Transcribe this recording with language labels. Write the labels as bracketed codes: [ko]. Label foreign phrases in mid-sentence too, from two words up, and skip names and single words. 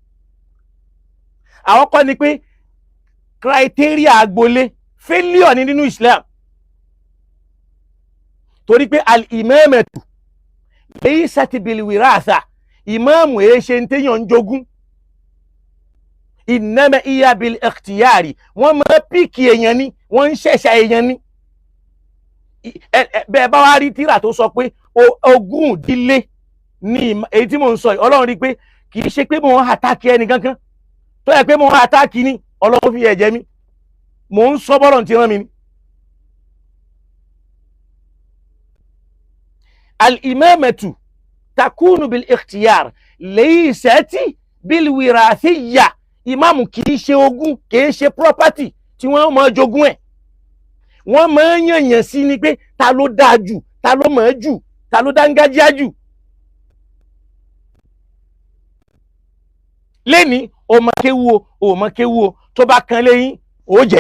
[yo] Àwọn kọ́ ni pé criteria agboolé failure ni nínú Islam, torí pé [ar] al-imamatu laysat bil-wiratha, [yo] ìmáàmù èé ṣe ń téèyàn ń jogún, [ar] innama iya bil-ikhtiyari, [yo] wọ́n máa píkì èèyàn ni, wọ́n ń ṣẹ̀ṣà èèyàn ni. Bẹ́ẹ̀ bá wá rí tírà tó sọ pé ogún ìdílé ní èyí tí mò ń sọ yìí, Ọlọ́run rí pé kì í ṣe pé mò ń àtàkì ẹnì kankan, tó yẹ pé mò ń àtàkì ni Ọlọ́run fi ẹ̀jẹ̀ mi, mò ń sọ bọ́lọ̀ tí rán mi ni. [ar] Al-imamatu takunu bil-ikhtiyar laysat bil-wirathiyya, [yo] ìmáàmù kì í ṣe ogún, kì í ṣe property tí wọ́n máa jogún ẹ̀. Wọ́n máa ń yànyàn sí ni pé ta ló dáa jù, ta ló mọ̀ ẹ́ jù, ta ló dángájíá jù. Lẹ́ni o mọ kéwú o mọ kéwú o, tó bá kan lẹ́yìn ó jẹ́.